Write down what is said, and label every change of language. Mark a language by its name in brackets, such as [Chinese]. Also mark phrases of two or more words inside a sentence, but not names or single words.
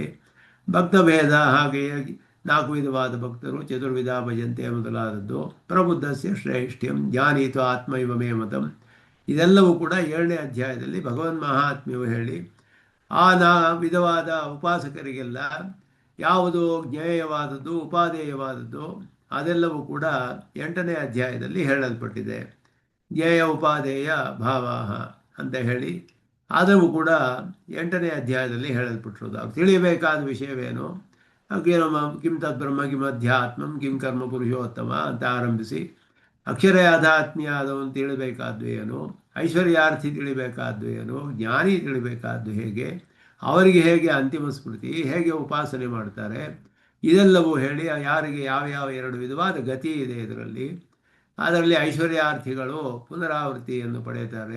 [Kannada] ಭಕ್ತಭೇದ, ಹಾಗೆಯೇ 4 ವಿಧವಾದ ಭಕ್ತರು, [Sanskrit] ಚತುರ್ವಿಧ ಭಜಂತೆ [Kannada] ಮೊದಲಾದದ್ದು, [Sanskrit] ಪ್ರಬುದ್ಧಸ್ಯ ಶ್ರೇಷ್ಠ್ಯಂ ಜ್ಞಾನೀತು ಆತ್ಮ ಇವ ಮೇ ಮತಂ, [Kannada] ಇದೆಲ್ಲವೂ ಕೂಡ 7ನೇ ಅಧ್ಯಾಯದಲ್ಲಿ ಭಗವನ್ ಮಹಾತ್ಮ್ಯವು ಹೇಳಿ ಆ ವಿಧವಾದ ಉಪಾಸಕರಿಗೆಲ್ಲ ಯಾವುದು ಜ್ಞೇಯವಾದದ್ದು ಉಪಾದೇಯವಾದದ್ದು ಅದೆಲ್ಲವೂ ಕೂಡ 8ನೇ ಅಧ್ಯಾಯದಲ್ಲಿ ಹೇಳಲ್ಪಟ್ಟಿದೆ. [Sanskrit] ಜ್ಞೇಯ ಉಪಾದೇಯ ಭಾವಾಹ [Kannada] ಅಂತ ಹೇಳಿ ಅದವು ಕೂಡ 8ನೇ ಅಧ್ಯಾಯದಲ್ಲಿ ಹೇಳಲ್ಪಟ್ಟಿರೋದು. ಅದು ತಿಳಿಯಬೇಕಾದ ವಿಷಯವೇನು? [Sanskrit] ಕಿಂ ತದ್ಬ್ರಹ್ಮ ಕಿಂ ಅಧ್ಯಾತ್ಮಂ ಕಿಂ ಕರ್ಮ ಪುರುಷೋತ್ತಮ [Kannada] ಅಂತ ಆರಂಭಿಸಿ ಅಕ್ಷರ ಯಾಥಾತ್ಮ್ಯ ಆದವನು ತಿಳಿಬೇಕಾದ್ದು ಏನು, ಐಶ್ವರ್ಯಾರ್ಥಿ ತಿಳಿಬೇಕಾದ್ದು ಏನು, ಜ್ಞಾನಿ ತಿಳಿಬೇಕಾದ್ದು ಹೇಗೆ, ಅವರಿಗೆ ಹೇಗೆ ಅಂತಿಮ ಸ್ಮೃತಿ, ಹೇಗೆ ಉಪಾಸನೆ ಮಾಡ್ತಾರೆ, ಇದೆಲ್ಲವೂ ಹೇಳಿ ಯಾರಿಗೆ ಯಾವ 2 ವಿಧವಾದ ಗತಿ ಇದೆ ಅದರಲ್ಲಿ ಐಶ್ವರ್ಯಾರ್ಥಿಗಳು ಪುನರಾವೃತ್ತಿಯನ್ನು ಪಡೆಯುತ್ತಾರೆ.